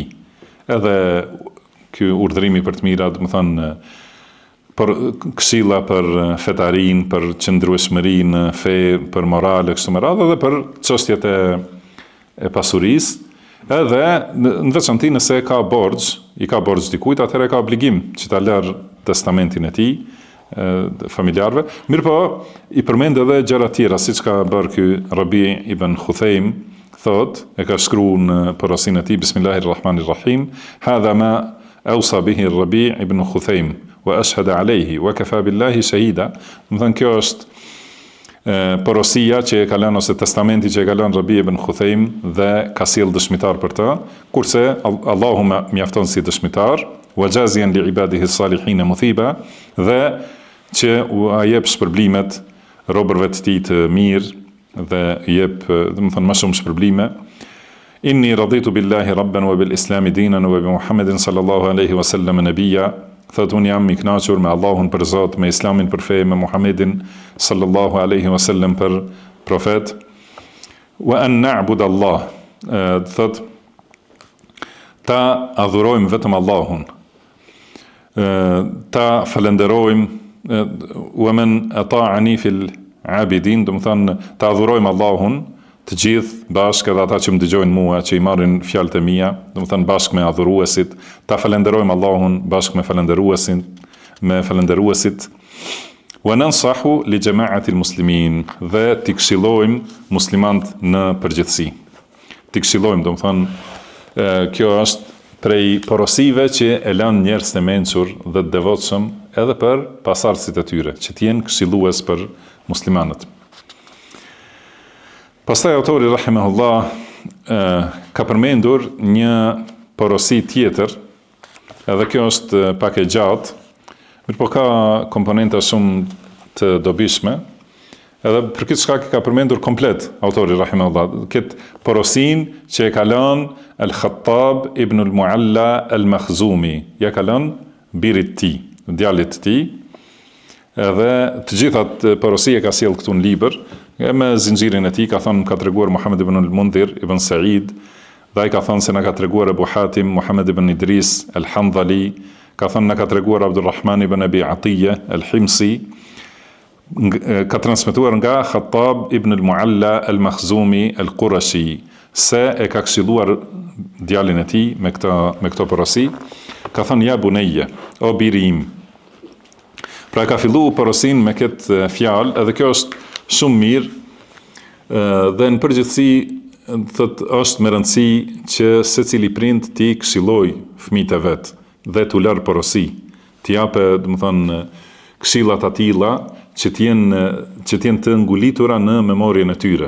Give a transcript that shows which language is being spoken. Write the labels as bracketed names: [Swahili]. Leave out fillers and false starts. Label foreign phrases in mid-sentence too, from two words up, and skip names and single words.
[Albanian] Edhe ky urdhërimi për të mira, domethënë për këshilla për fetarin, për qëndrueshmërinë në fe, për morale kështu me radhë, edhe për çështjet e pasurisë, edhe në veçantë nëse ka i ka borxh dikujt, atëherë ka obligim që ta lërë testamentin e tij familjarëve. Mirëpo i përmend edhe gjëra tjera, siç ka bërë ky Rabi' ibn Khuthejm, thot, e ka shkruar në porosinë e tij, Bismillahirrahmanirrahim, [Arabic] هذا ما أوصى به ربيع بن خثيم وأشهد عليه وكفى بالله شهيدا. [Albanian] Domethënë kjo është porosia që e ka lënë, ose testamenti që e ka lënë Rabi' ibn Khuthejm dhe ka sjell dëshmitar për të, kurse Allahu mjafton si dëshmitar, [Arabic] وجازيا لعباده الصالحين مثيبا, [Albanian] dhe që u jep shpërblimet robërve të tij të mirë dhe jep, domethënë, më shumë shpërblime. [Arabic] إني رضيت بالله ربا وبالإسلام دينا وبمحمد صلى الله عليه وسلم نبيا. [Albanian] Thot, unë jam i kënaqur me Allahun për Zot, me Islamin për fe, me Muhammedin [Arabic] صلى الله عليه وسلم [Albanian] për profet. [Arabic] وأن نعبد الله. [Albanian] Thot, ta adhurojmë vetëm Allahun. Ta falenderojmë, [Arabic] ومن أطاعني في العابدين, [Albanian] domethënë ta adhurojmë Allahun të gjithë bashkë, edhe ata që më dëgjojnë mua, që i marrin fjalët e mia, domethënë bashkë me adhuruesit, ta falenderojmë Allahun bashkë me falendëruesit, [Arabic] وننصح لجماعة المسلمين, [Albanian] dhe t'i këshillojmë muslimanët në përgjithësi. T'i këshillojmë, domethënë kjo është prej porosive që e lënë njerëz të mençur dhe të devotshëm edhe për pasardhësit e tyre, që të jenë këshillues për muslimanët. Pastaj autori rahimahullah ka përmendur një porosi tjetër, edhe kjo është pak e gjatë, mirëpo ka komponenta shumë të dobishme, edhe për këtë shkak ka përmendur komplet autori rahimahullah këtë porosin që e ka lënë Al-Khattab ibn al-Mualla al-Makhzumi, ja ka lënë birit ti, djalit ti, edhe të gjithat porosi e ka sjell këtu në libër, me zinxhirin e tij, ka thënë, ka treguar Muhammed ibn al-Mundhir ibn Sa'id, dhe ai ka thënë se na ka treguar Abu Hatim Muhammed ibn Idris al-Handhali, ka thënë na ka treguar Abdulrahman ibn Abi Atiyya al-Himsi, ka transmetuar nga Khattab ibn al-Mualla al-Makhzumi al-Qurashi, se e ka këshilluar djalin e tij me këto porosi, ka thënë, [Arabic] يا بني, [Albanian] o biri im. Pra ka filluar porosin me këtë fjalë, edhe kjo është shumë mirë, dhe në përgjithësi thot, është me rëndësi që secili prind t'i këshilloj fëmijët e vet dhe t'u lër porosi, t'i japë, domethënë, këshillat atilla që t'jenë të ngulitura në memorien e tyre.